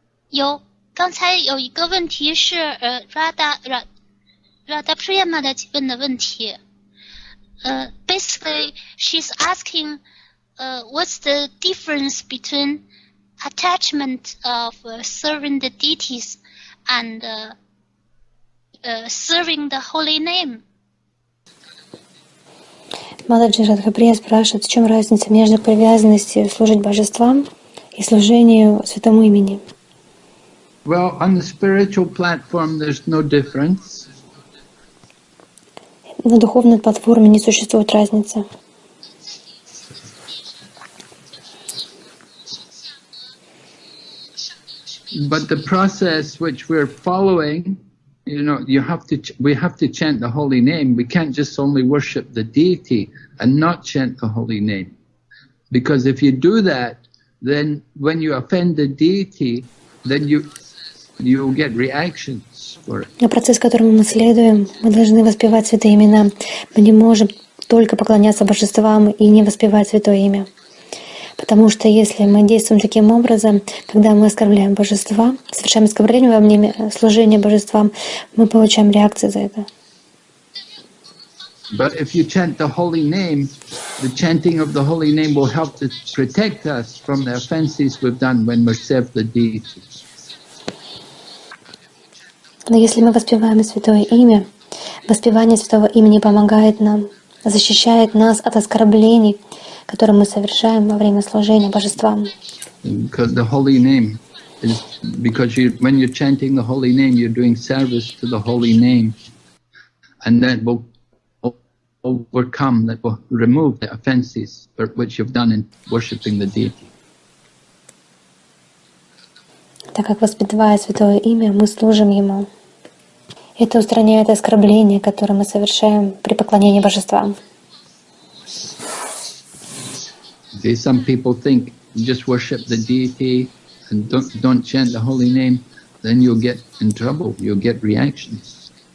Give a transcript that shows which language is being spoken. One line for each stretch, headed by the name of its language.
Chinese: 有，刚才有一个问题是Radha Priyama 的问的问题。
English: Basically, she's asking, what's the difference between attachment of serving the deities and serving the holy name?
Russian: Махараджи Радхаприя спрашивает, в чем разница между привязанностью служить божествам и служению святому имени.
English: Well, on the spiritual platform, there's no difference.
Russian: На духовной платформе не существует разницы.
English: But the process which we're following, you know, we have to chant the holy name. We can't just only worship the deity and not chant the holy name. Because if you do that, then when you offend the deity, then you'll get reactions for it.
Russian: На процесс, которому мы следуем, мы должны воспевать святые имена. Мы не можем только поклоняться божествам и не воспевать святое имя. Потому что если мы действуем таким образом, когда мы оскорбляем божества, совершаем оскорбление во время служения божествам, мы получаем реакцию за это.
English: But if you chant the holy name, the chanting of the holy name will help to protect us from the offenses we've done when we serve the deity.
Russian: Но если мы воспеваем святое имя, воспевание святого имени помогает нам, защищает нас от оскорблений, которые мы совершаем во время служения божествам.
English: Because the holy name is when you're chanting the holy name, you're doing service to the holy name, and that will overcome, that will remove the offenses which you've done in worshiping the deity.
Russian: Так как воспевая святое имя, мы служим ему. Это устраняет оскорбления, которые мы совершаем при поклонении божествам.
English: Some people think you just worship the deity and don't chant the holy name, then you'll get in trouble, you'll get reactions.